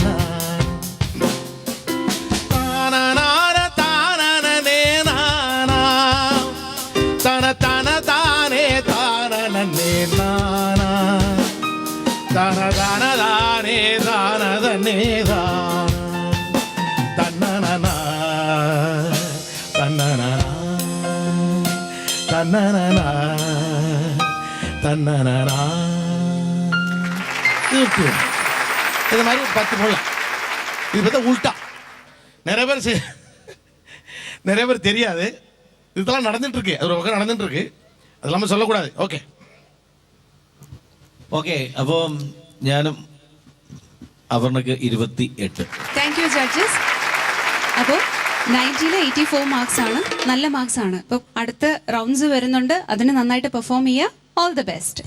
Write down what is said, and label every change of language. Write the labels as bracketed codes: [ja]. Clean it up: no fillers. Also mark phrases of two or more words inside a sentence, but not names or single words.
[ta] தானே தானே நானா, தன தன தானே தானே நானா, தன தன தானே தானே தான் தன்னனா தன்னனா தன்னனா தன்னனா. இது மாதிரி ஒரு 10 போடலாம். இது பார்த்தா உல்ட்டா நிறைய பேர் தெரியாது. இதெல்லாம் நடந்துட்டு இருக்கு, அது ஒரு பக்கம் நடந்துட்டு இருக்கு, அது இல்லாமல் சொல்லக்கூடாது. ஓகே [ml] ഓക്കെ അപ്പോൾ ഞാനും അപർണക്ക് 28. [en] thank you judges. [ml] അപ്പോൾ 90-ൽ [en] 84 marks [ml] ആണ്, [en] നല്ല marks [ml] ആണ്. അപ്പോൾ [en] അടുത്ത rounds [ml] വരുന്നുണ്ട്, അതിന് നന്നായിട്ട് പെർഫോം ചെയ്യുക. [en] all the best.